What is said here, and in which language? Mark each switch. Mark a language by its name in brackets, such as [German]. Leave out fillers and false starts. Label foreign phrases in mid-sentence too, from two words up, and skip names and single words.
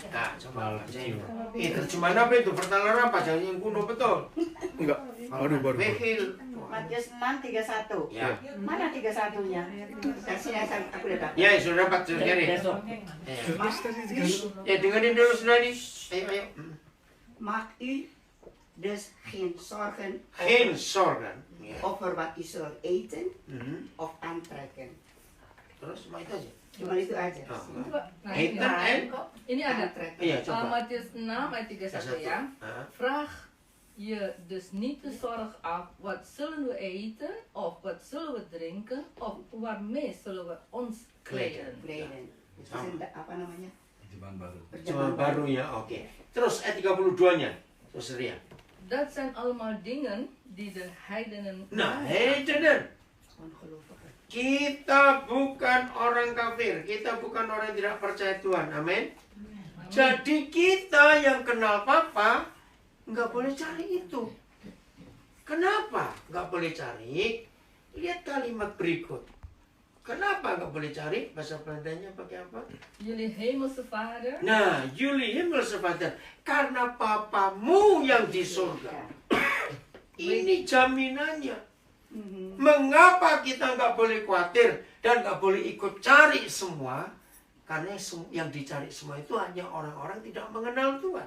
[Indonesian] Nah, coba baca yuk. Terjemahan apa itu? Vertaler apa? Jangan yang kuno betul. Enggak. Baru. Wehil. Matius 6:31. Ya. Mana 31-nya? Kasih aku lihat. Ya, sudah dapat sudah cari. Ya, dengerin dulu sudah nih. Ayo. [Dutch] Maak u dus geen zorgen Geen zorgen. Ya. over wat u zult eten Mhm. of aantrekken. [Indonesian] Terus cuma itu aja. Cuma itu aja. Nah, [Dutch] Eten en? [Indonesian] ini ada Aantrekken. Iya, coba. Matius 6 ayat 31 ya. Ah. [Dutch] Vraag je dus niet de zorg af, wat zullen we eten, of wat zullen we drinken, of waarmee zullen we ons kleden. Kleden. Het is [Indonesian] apa namanya? Zaman baru. Cuma baru ya, oke. Terus ayat 32-nya. Terus Ria. [Dutch] Dat zijn allemaal dingen die de heidenen [Indonesian] Nah, heidenen. Ongelovigen. Kita bukan orang kafir. Kita bukan orang yang tidak percaya Tuhan. Amin. Jadi kita yang kenal Papa nggak boleh cari itu. Kenapa nggak boleh cari? Lihat kalimat berikut. Kenapa nggak boleh cari? Bahasa Belandanya pakai apa? [Dutch] Jullie hemelse Vader, [Indonesian] Nah, [Dutch] jullie hemelse Vader. [Indonesian] Karena Papamu yang di surga. Ini jaminannya. Mengapa kita nggak boleh khawatir dan nggak boleh ikut cari semua? Karena yang dicari semua itu hanya orang-orang tidak mengenal Tuhan.